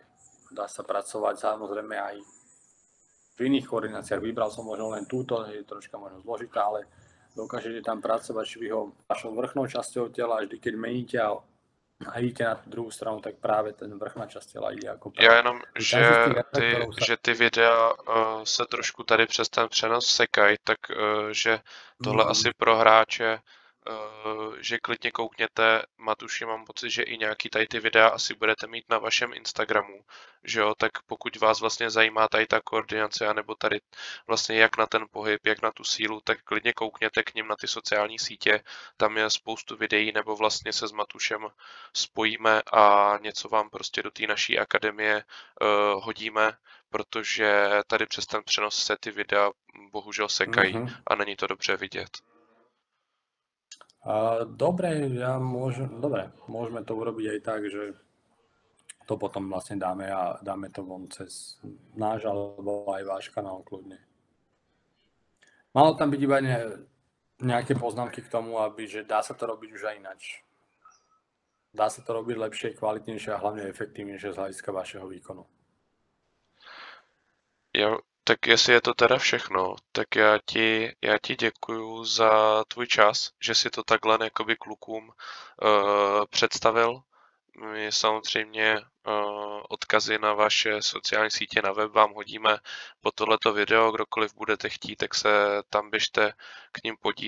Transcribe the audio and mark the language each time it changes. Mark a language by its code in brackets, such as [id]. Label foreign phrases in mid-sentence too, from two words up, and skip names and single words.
[sk] Dá sa pracovať samozrejme aj v iných koordináciách. Vybral som možno len túto, je troška možno zložitá, ale dokážete tam pracovať švihom vašou vrchnou časťou tela, vždy keď meníte a idete na tú druhú stranu, tak práve ten vrchná časť tela ide ako prvá. [cs] Já jenom, že ty videa se trošku tady přes ten přenos sekají, tak že tohle asi pro hráče, že klidně koukněte, Matuši, mám pocit, že i nějaký tady ty videa asi budete mít na vašem Instagramu, že jo, tak pokud vás vlastně zajímá tady ta koordinace, anebo tady vlastně jak na ten pohyb, jak na tu sílu, tak klidně koukněte k ním na ty sociální sítě, tam je spoustu videí, nebo vlastně se s Matušem spojíme a něco vám prostě do té naší akademie hodíme, protože tady přes ten přenos se ty videa bohužel sekají a není to dobře vidět. [sk] Dobre, môžeme to urobiť aj tak, že to potom vlastne dáme to von cez náš alebo aj váš kanál kľudne. Malo tam byť iba nejaké poznámky k tomu, že dá sa to robiť už aj inač. Dá sa to robiť lepšie, kvalitnejšie a hlavne efektívnejšie z hľadiska vašeho výkonu. [cs] Jo, tak jestli je to teda všechno, tak já ti děkuju za tvůj čas, že si to takhle jakoby klukům představil. My samozřejmě odkazy na vaše sociální sítě na web vám hodíme po tohleto video, kdokoliv budete chtít, tak se tam běžte k ním podívat.